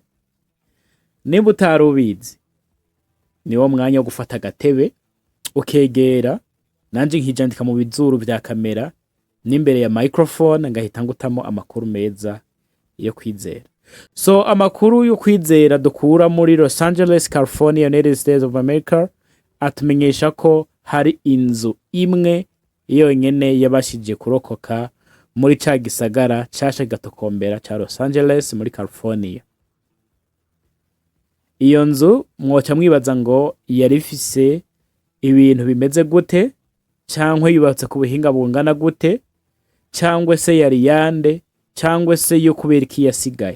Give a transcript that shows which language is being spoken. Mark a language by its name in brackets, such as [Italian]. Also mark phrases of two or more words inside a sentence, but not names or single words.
[Rundi] Nimba utari ubizi, niwo mwanya wo gufata agatebe ukegera, nanje nkijandika mu bizuru vya kamera n'imbere ya microphone, ngahita ngutamo amakuru meza yo kwizera. So amakuru yo kwizera dukura muri Los Angeles, California, United States of America, atumenyesha ko hari inzu imwe yonyene yabashije kurokoka muri ca gisagara cashe gatokombera ca Los Angeles muri California. Iyo nzu mwoca mwibaza ngo yari ifise ibintu bimeze gute, cyangwa yubatse ku buhinga bungana gute, cyangwa se yari yande, cyangwa se yo kubera iki yasigaye.